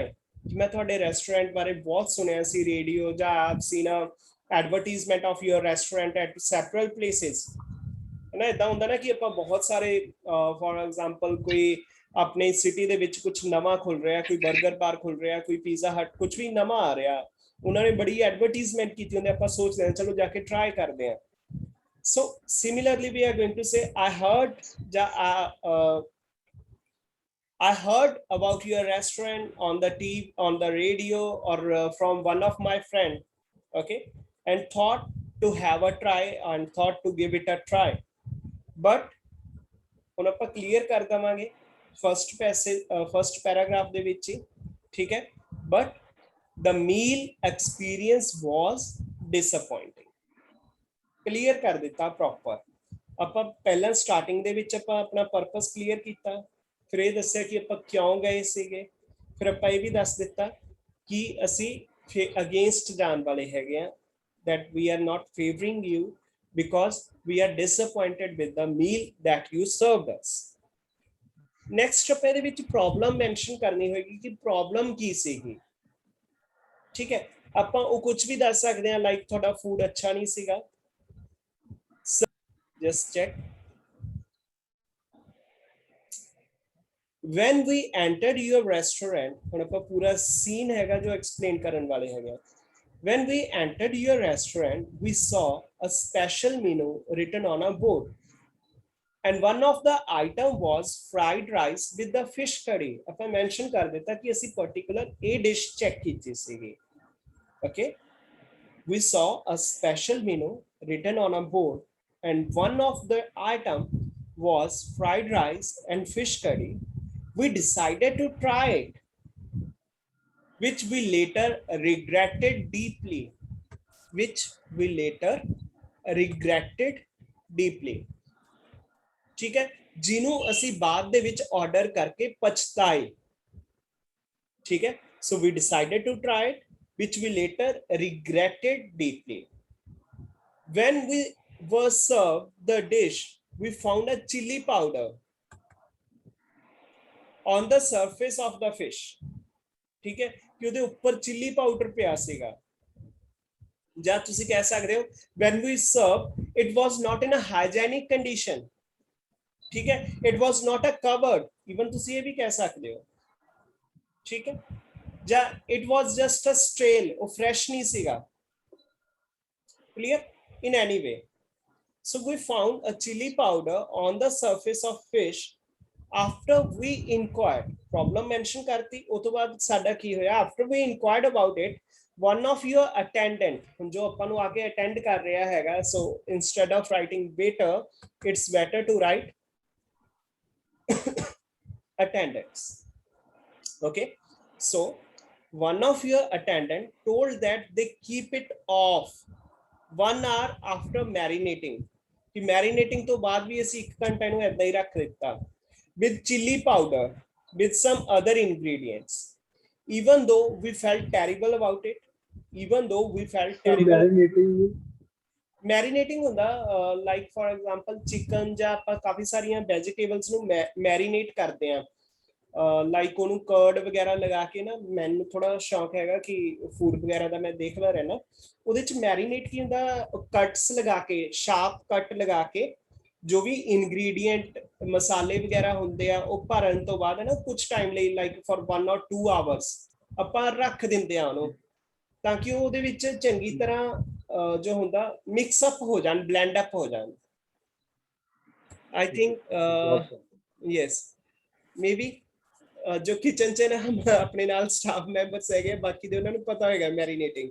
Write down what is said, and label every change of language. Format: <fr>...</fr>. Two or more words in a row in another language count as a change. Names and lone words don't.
<pa>मैं ਤੁਹਾਡੇ restaurant ਬਾਰੇ ਬਹੁਤ ਸੁਣਿਆ ਸੀ radio, ਜਾਂ</pa> <en>I've seen a advertisement of your restaurant at several places.</en> <pa>ਹੈ ਨਾ, ਇਦਾਂ ਹੁੰਦਾ ਨਾ ਕਿ ਆਪਾਂ ਬਹੁਤ ਸਾਰੇ</pa> <en>for example</en> <pa>ਕੋਈ अपने सिटी ਦੇ ਵਿੱਚ ਕੁਝ ਨਵਾਂ ਖੁੱਲ ਰਿਹਾ, ਕੋਈ 버ਗਰ ਬਾਰ ਖੁੱਲ ਰਿਹਾ, ਕੋਈ ਪੀਜ਼ਾ ਹਟ, ਕੁਝ ਵੀ ਨਵਾਂ ਆ ਰਿਹਾ, ਉਹਨਾਂ ਨੇ ਬੜੀ ਐਡਵਰਟਾਈਜ਼ਮੈਂਟ ਕੀਤੀ ਹੁੰਦੀ, ਆਪਾਂ ਸੋਚਦੇ ਹਾਂ ਚਲੋ ਜਾ ਕੇ ਟਰਾਈ ਕਰਦੇ ਹਾਂ.</pa> <en>So similarly we are going to say I heard about your restaurant on the TV, on the radio, or from one of my friend, okay, and thought to have a try and thought to give it a try.</en> <pa>But ਹੁਣ ਆਪਾਂ ਕਲੀਅਰ ਕਰ ਦਵਾਂਗੇ</pa> <en>first passage, first paragraph</en> <pa>ਦੇ ਵਿੱਚ, ਠੀਕ ਹੈ,</pa> <en>but the meal experience was disappointing.</en> <pa>ਕਲੀਅਰ ਕਰ ਦਿੱਤਾ प्रॉपर. ਆਪਾਂ ਪਹਿਲਾਂ ਸਟਾਰਟਿੰਗ ਦੇ ਵਿੱਚ ਆਪਾਂ ਆਪਣਾ ਪਰਪਸ ਕਲੀਅਰ ਕੀਤਾ, ਫਿਰ ਇਹ ਦੱਸਿਆ ਕਿ ਆਪਾਂ ਕਿਉਂ ਗਏ ਸੀਗੇ, ਫਿਰ ਆਪਾਂ ਇਹ ਵੀ ਦੱਸ ਦਿੱਤਾ ਕਿ ਅਸੀਂ ਅਗੇਂਸਟ ਜਾਣ ਵਾਲੇ ਹੈਗੇ ਆ,</pa> <en>that we are not favoring you, because we are disappointed with the meal that you served us.</en> <pa>Next ਆਪਾਂ ਇਹਦੇ ਵਿੱਚ ਪ੍ਰੋਬਲਮ ਮੈਂਸ਼ਨ ਕਰਨੀ ਹੋਏਗੀ ਕਿ ਪ੍ਰੋਬਲਮ ਕੀ ਸੀਗੀ। ਠੀਕ ਹੈ, ਆਪਾਂ ਉਹ ਕੁਝ ਵੀ ਦੱਸ ਸਕਦੇ ਹਾਂ, ਲਾਈਕ ਤੁਹਾਡਾ ਫੂਡ ਅੱਛਾ ਨਹੀਂ ਸੀਗਾ,</pa> <en>just check. When we entered your restaurant,</en> <pa>ਹੁਣ ਆਪਾਂ ਪੂਰਾ ਸੀਨ ਹੈਗਾ ਜੋ ਐਕਸਪਲੇਨ ਕਰਨ ਵਾਲੇ ਹੈਗੇ।</pa> <en>When we entered your restaurant, we saw a special menu written on a board. And one of the item was fried rice with the fish curry.</en> <pa>ਆਪਾਂ mention ਕਰ ਦਿੱਤਾ ਕਿ ਅਸੀਂ</pa> <en>particular a dish check</en> <pa>ਕੀਤੀ ਸੀਗੀ।</pa> <en>Okay. We saw a special menu written on a board, and one of the item was fried rice and fish curry. We decided to try it, which we later regretted deeply. Which we later regretted deeply.</en> <pa>ਠੀਕ ਹੈ, ਜਿਨ੍ਹੋਂ ਅਸੀ ਬਾਅਦ ਦੇ ਵਿਚ ਆਰਡਰ ਕਰਕੇ ਪਛਤਾਏ। ਠੀਕ ਹੈ,</pa> <en>so we decided to try it, which we later regretted deeply. When we were served the dish, we found a chili powder on the surface of the fish.</en> <pa>ਠੀਕ ਹੈ, ਕਿ ਉਹਦੇ ਉੱਪਰ</pa> <en>chili powder</en> <pa>ਪਿਆ ਸੀਗਾ। ਜਾਂ ਤੁਸੀਂ ਕਹਿ ਸਕਦੇ ਹੋ</pa> <en>when we served it was not in a hygienic condition.</en> <pa>ਠੀਕ ਹੈ,</pa> <en>it was not a covered, even</en> <pa>ਤੁਸੀਂ ਇਹ ਵੀ ਕਹਿ ਸਕਦੇ ਹੋ। ਠੀਕ ਹੈ, ਜਾਂ</pa> <en>it was just a stale,</en> <pa>ਉਹ fresh ਨਹੀਂ ਸੀਗਾ।</pa> <en>Clear? In any way, so we found a chili powder on the surface of fish after we inquired. Problem mention करती,</en> <pa>ਉਹ ਤੋਂ ਬਾਅਦ ਸਾਡਾ ਕੀ ਹੋਇਆ?</pa> <en>After we inquired about it, one of your attendant,</en> <pa>जो ਆਪਾਂ ਨੂੰ ਆके attend ਕਰ ਰਿਹਾ ਹੈਗਾ,</pa> <en>so instead of writing waiter, it's better to write attendants. Okay, so one of your attendant told that they keep it off 1 hour after marinating.</en> <pa>कि marinating ਤੋਂ ਬਾਅਦ ਵੀ ਅਸੀਂ 1 ਘੰਟੇ ਨੂੰ ਏਦਾਂ ਹੀ ਰੱਖ ਦਿੱਤਾ,</pa> <en>with chili powder, with some other ingredients. Even though we felt terrible about it, marinating</en> <pa>ਹੁੰਦਾ</pa> <en>like for example chicken</en> <pa>ਜਾਂ ਆਪਾਂ ਕਾਫੀ ਸਾਰੀਆਂ vegetables ਨੂੰ marinate ਕਰਦੇ ਆ, ਲਾਈਕ ਉਹਨੂੰ ਕਰਡ ਵਗੈਰਾ ਲਗਾ ਕੇ ਨਾ। ਮੈਨੂੰ ਥੋੜਾ ਸ਼ੌਕ ਹੈਗਾ ਕਿ ਫੂਡ ਵਗੈਰਾ ਦਾ ਮੈਂ ਦੇਖਦਾ ਰਹਿਣਾ। ਉਹਦੇ ਚ ਮੈਰੀਨੇਟ ਕੀ ਹੁੰਦਾ, ਕਟਸ ਲਗਾ ਕੇ, ਸ਼ਾਰਪ ਕੱਟ ਲਗਾ ਕੇ, ਜੋ ਵੀ ਇਨਗਰੀਡੀਐਂਟ ਮਸਾਲੇ ਵਗੈਰਾ ਹੁੰਦੇ ਆ ਉਹ ਭਰਨ ਤੋਂ ਬਾਅਦ ਨਾ ਕੁਝ ਟਾਈਮ ਲਈ,</pa> <en>like for 1 or 2 hours</en> <pa>ਆਪਾਂ ਰੱਖ ਦਿੰਦੇ ਆ ਉਹਨੂੰ, ਤਾਂ ਕਿ ਉਹਦੇ ਵਿੱਚ ਚੰਗੀ ਤਰ੍ਹਾਂ ਜੋ ਹੁੰਦਾ</pa> <en>mix up</en> <pa>ਹੋ ਜਾਣ,</pa> <en>blend up</en> <pa>ਹੋ ਜਾਣ।</pa> <en>I think yes, maybe</en> <pa>ਜੋ ਕਿਚਨ ਚ ਨਾ ਆਪਣੇ ਨਾਲ</pa> <en>staff members</en> <pa>ਹੈਗੇ, ਬਾਕੀ ਦੇ ਉਹਨਾਂ ਨੂੰ ਪਤਾ ਹੋਏਗਾ ਮੈਰੀਨੇਟਿੰਗ।</pa>